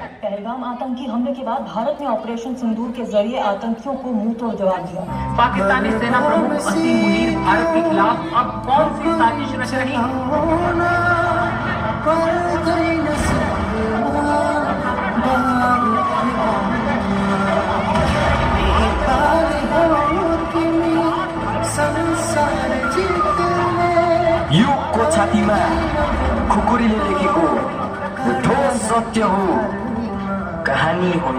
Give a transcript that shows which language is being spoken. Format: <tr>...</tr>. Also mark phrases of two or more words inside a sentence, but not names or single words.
<hi>पहलगाम आतंकी हमले के बाद भारत ने ऑपरेशन सिंदूर के जरिए आतंकियों को मुंह तोड़ जवाब दिया। पाकिस्तानी सेना प्रमुख असीम मुनीर भारत के खिलाफ अब कौन सी साजिश रच रही है?</hi> <ne>युगको छातीमा खुकुरीले लेखेको ठोस सत्य हो, कहानी होइन।</ne>